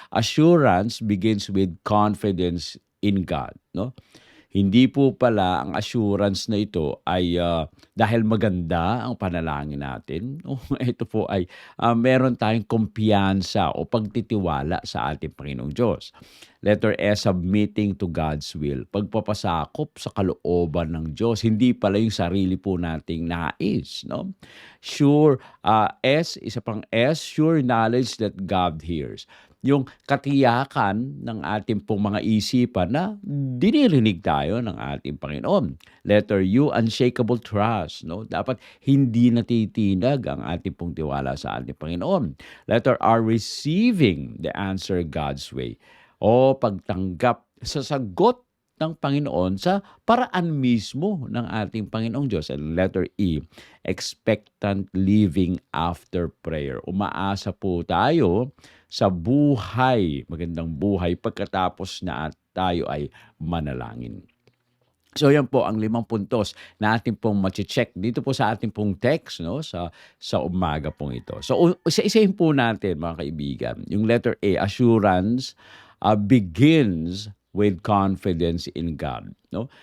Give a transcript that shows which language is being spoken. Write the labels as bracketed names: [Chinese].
[English] Assurance begins with confidence in God, 'no? [Filipino] Hindi po pala ang assurance na ito ay, dahil maganda ang panalangin natin. O ito po ay, meron tayong kumpiyansa o pagtitiwala sa ating Panginoong Diyos. [English] Letter S, submitting to God's will. [Filipino] Pagpapasakop sa kalooban ng Diyos. Hindi pala yung sarili po nating nais, 'no? [English] Sure, [Filipino] isa pang [English] S, sure knowledge that God hears. [Filipino] Yung katiyakan ng ating pong mga isipan na dinirinig tayo ng ating Panginoon. [English] Letter U, unshakable trust, 'no? [Filipino] Dapat hindi natitinag ang ating pong tiwala sa ating Panginoon. [English] Letter R, receiving the answer God's way. [Filipino] o pagtanggap sa sagot ng Panginoon sa paraan mismo ng ating Panginoong Diyos. [English] And letter E, expectant living after prayer. [Filipino] Umaasa po tayo sa buhay, magandang buhay, pagkatapos na tayo ay manalangin. So yan po ang 5 puntos na atin pong mache-check dito po sa ating pong text, no, sa umaga pong ito. So isa-isahin po natin, mga kaibigan. Yung [English] letter A, assurance, begins with confidence in God, no?